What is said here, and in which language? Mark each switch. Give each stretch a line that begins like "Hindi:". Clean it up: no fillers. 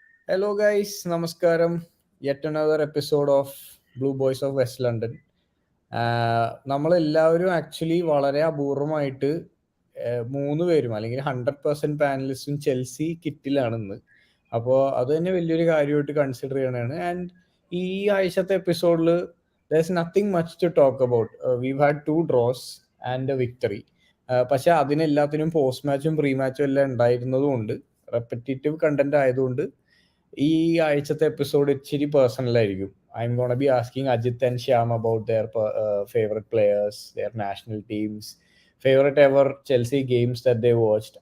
English: Hello guys,
Malayalam: നമസ്കാരം.
English: Yet another episode of Blue Boys of West London.
Malayalam: നമ്മളെല്ലാവരും actually വളരെ അപൂർവമായിട്ട് 3 പേരും അല്ലെങ്കിൽ 100% പാനലിസ്റ്റും ചെൽസി കിറ്റിലാണ് ഇന്ന്. അപ്പോൾ അത് തന്നെ വലിയൊരു കാര്യമായിട്ട് കൺസിഡർ ചെയ്യണതാണ്. ആൻഡ് ഈ ആഴ്ചത്തെ എപ്പിസോഡിൽ
English: there's nothing much to talk about. We've had 2 draws and a victory.
Malayalam: പക്ഷെ അതിനെല്ലാത്തിനും പോസ്റ്റ് മാച്ചും പ്രീ മാച്ചും എല്ലാം ഉണ്ടായിരുന്നതുകൊണ്ട് റെപ്പറ്റേറ്റീവ് കണ്ടന്റ് ആയതുകൊണ്ട് ഈ ആഴ്ചത്തെ എപ്പിസോഡ് ഇച്ചിരി പേഴ്സണൽ ആയിരിക്കും.
English: I am gonna be asking Ajith and Shyam about their favourite players, their national teams, favourite ever Chelsea games that they watched.